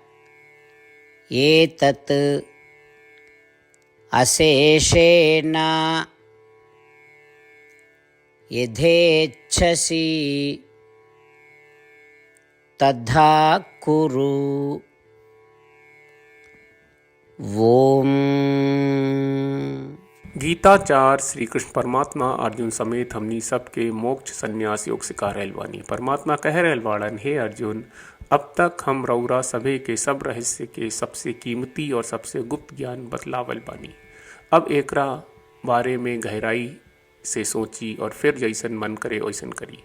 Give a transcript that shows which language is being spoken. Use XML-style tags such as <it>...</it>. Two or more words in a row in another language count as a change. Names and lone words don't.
<sa>एतत् अशेषेण यथेच्छसि तथा कुरु। ओम।</sa> <bho>गीताचार श्री कृष्ण परमात्मा अर्जुन समेत हमनी सबके मोक्ष संन्यास योग सिखा रहल बानी। परमात्मा कह रहल बाड़न, हे अर्जुन, अब तक हम रउरा सभे के सब रहस्य के सबसे कीमती और सबसे गुप्त ज्ञान बतलावल बानी। अब एकरा बारे में गहराई से सोची और फिर जैसन मन करे वैसन करी।</bho>